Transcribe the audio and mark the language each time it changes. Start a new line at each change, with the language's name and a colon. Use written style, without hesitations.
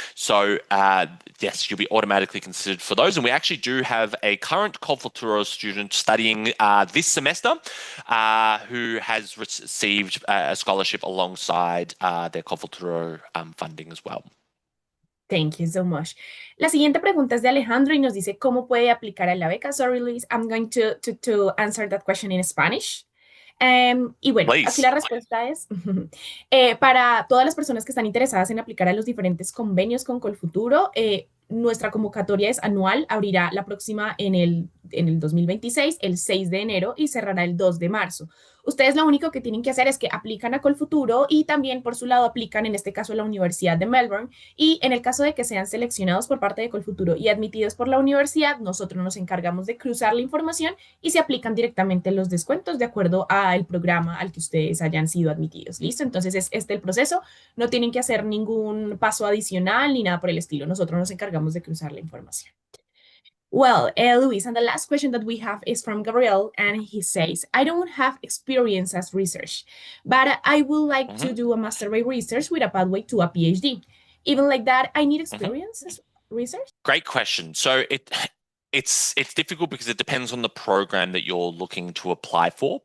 English: So yes, you'll be automatically considered for those. And we actually do have a current COLFUTURO student studying this semester who has received a scholarship alongside their COLFUTURO funding as well. Thank you so much.
Spanish: La siguiente pregunta es de Alejandro y nos dice cómo puede aplicar a la beca.
English: Sorry, Luis, I'm going to answer that question in Spanish.
Spanish: Y bueno,
English: Please.
Spanish: aquí la respuesta es, para todas las personas que están interesadas en aplicar a los diferentes convenios con Colfuturo, nuestra convocatoria es anual, abrirá la próxima en el 2026, el 6 de enero, y cerrará el 2 de marzo. Ustedes lo único que tienen que hacer es que aplican a Colfuturo y también por su lado aplican, en este caso, a la Universidad de Melbourne, y en el caso de que sean seleccionados por parte de Colfuturo y admitidos por la universidad, nosotros nos encargamos de cruzar la información y se aplican directamente los descuentos de acuerdo al programa al que ustedes hayan sido admitidos. ¿Listo? Entonces es este el proceso. No tienen que hacer ningún paso adicional ni nada por el estilo. Nosotros nos encargamos de cruzar la información.
English: Well, Luis, and the last question that we have is from Gabriel, and he says, I don't have experience as research, but I would like to do a master by research with a pathway to a PhD. Even like that, I need experience as research? Great question. So it's difficult because it depends on the program that you're looking to apply for.